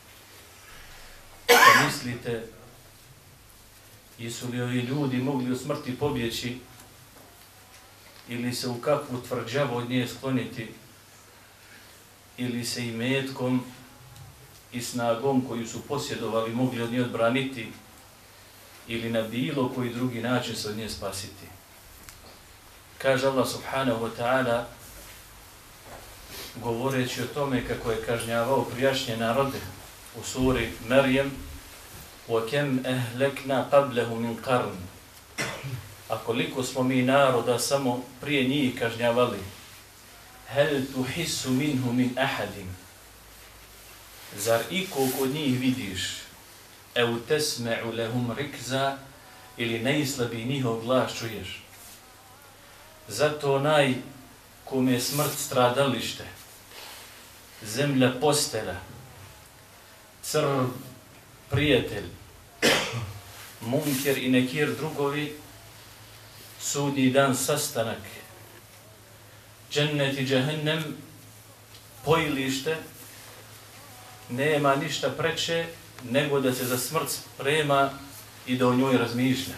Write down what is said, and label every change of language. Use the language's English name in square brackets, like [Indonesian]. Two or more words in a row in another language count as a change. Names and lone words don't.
[Bosnian] Pa mislite, jesu li ovi ljudi mogli od smrti pobjeći ili se u kakvu tvrđavu od nje skloniti ili se imetkom i snagom koju su posjedovali mogli od nje odbraniti ili na bilo koji drugi način se od nje spasiti. Kaže Allah [Arabic] سبحانه وتعالى, [Bosnian] govoreći o tome kako je kažnjavao prijašnje narode u suri Marijem, [Arabic] وَكَمْ أَهْلَكْنَا قَبْلَهُ مِنْ قَرْنٍ. [Bosnian] A koliko smo mi naroda samo prije njih kažnjavali. [Arabic] هَلْ تُحِسُّ مِنْهُ مِنْ أَحَدٍ. [Bosnian] Zar iko kod njih vidiš? [Arabic] اَوْ تَسْمَعُ لَهُمْ رِكْزَا. [Bosnian] Ili najslabiji njihov glas čuješ. Zato onaj kome je smrt stradalište, zemlja postela, crv prijatelj, munker i nekir drugovi, sudnji dan sastanak, džennet i džehennem, pojilište, nema ništa preče nego da se za smrt sprema i da o njoj razmišlja.